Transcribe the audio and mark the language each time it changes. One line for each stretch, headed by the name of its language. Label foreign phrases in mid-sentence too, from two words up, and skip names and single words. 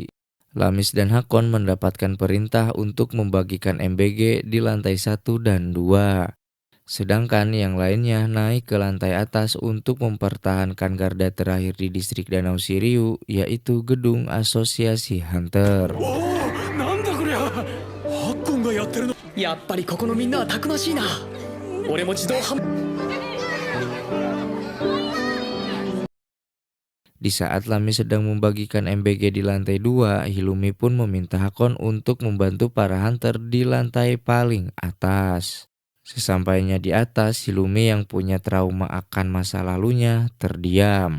Indonesian: Lamis dan Hakon mendapatkan perintah untuk membagikan MBG di lantai 1 dan 2. Sedangkan yang lainnya naik ke lantai atas untuk mempertahankan garda terakhir di distrik Danau Shiryu, yaitu gedung Asosiasi Hunter.
Japanese: やっぱりここのみんなはたくましいな。俺も自動販
Indonesian: Di saat Lami sedang membagikan MBG di lantai 2, Hilumi pun meminta Hakon untuk membantu para hunter di lantai paling atas. Sesampainya di atas, Hilumi yang punya trauma akan masa lalunya terdiam.